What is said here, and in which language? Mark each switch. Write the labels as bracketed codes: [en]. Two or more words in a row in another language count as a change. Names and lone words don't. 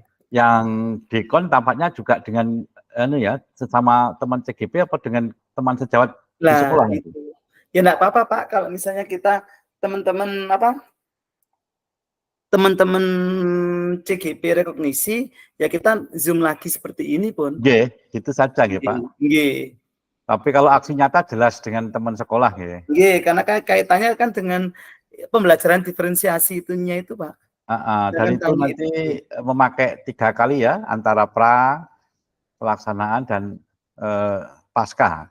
[id] Yang dekon tampaknya juga dengan sesama teman CGP apa dengan teman sejawat di sekolah itu? Ya enggak apa-apa Pak, kalau misalnya kita teman-teman CGP rekognisi, ya kita Zoom lagi seperti ini pun. Nggih, gitu saja nggih Pak. Nggih. Tapi kalau aksi nyata jelas dengan teman sekolah nggih. Nggih, karena kaitannya kan dengan pembelajaran diferensiasi itunya itu Pak. Dan itu nanti memakai 3 kali ya, antara pra, pelaksanaan dan pasca.